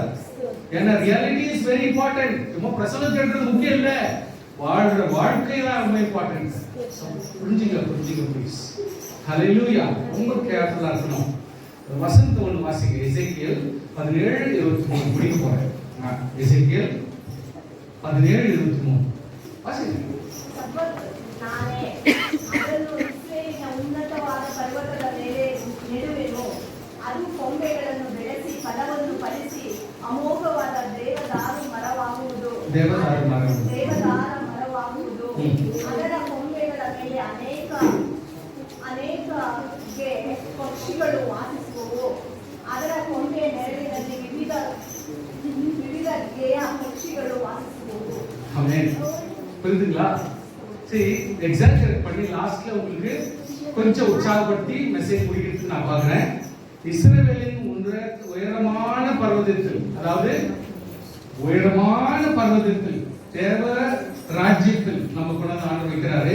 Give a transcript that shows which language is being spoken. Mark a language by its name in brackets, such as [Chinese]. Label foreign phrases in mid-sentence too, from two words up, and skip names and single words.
[Tamil] ஏன்னா [English] reality is very important. [Tamil] சும்மா பிரசங்கம் கேட்கறது முக்கியம் இல்ல, வாழ்ற வாழ்க்கை தான் ரொம்ப இம்பார்ட்டன்ட். புரிஞ்சுங்க ப்ளீஸ். ஹalleluya. ரொம்ப கேர்ஃபுல்லா இருக்கணும். வசனத்தை ஒன்று வாசிங்க. எசேக்கியேல் 17:23 முடிக்க போறேன். எசேக்கியேல் 17:23 வாசிங்க. [Kannada] ನಾನೇ ಅದನ್ನು ಇಸ್ರೇಲಿನ ಉನ್ನತವಾದ ಪರ್ವತದ ಮೇಲೆ ನೆಡುವೆನು. ಅದು ಕೊಂಬೆಗಳನ್ನು ಬೆಳೆಸಿ ಫಲವನ್ನು ಫಲಿಸಿ ಅಮೋಘವಾದ ದೇವದಾರ ಮರವಾಗುವುದು. ಅದರ ಕೊಂಬೆಗಳ ಮೇಲೆ ಅನೇಕ ಪಕ್ಷಿಗಳು ವಾಸಿಸುವವು. ಅದರ ಕೊಂಬೆ ನೆರಳಿನಲ್ಲಿ ವಿವಿಧ ಗೆಯ ಪಕ್ಷಿಗಳು ವಾಸಿಸುವವು. [Tamil] ஆமென். புரியுதுங்களா? சரி, எக்ஸாக்ட் பண்ணி லாஸ்ட்ல உங்களுக்கு கொஞ்சம் உற்சாகப்படுத்தி மெசேஜ் முடிக்கிறது நான் பார்க்கிறேன். இஸ்ரவேலின் உயரமான பர்வதத்தில், அதாவது உயரமான பர்வதத்தில் தேவ ராஜ்யத்தில் நம்ம கொண்டு ஆண்டு வைக்கிறாரு.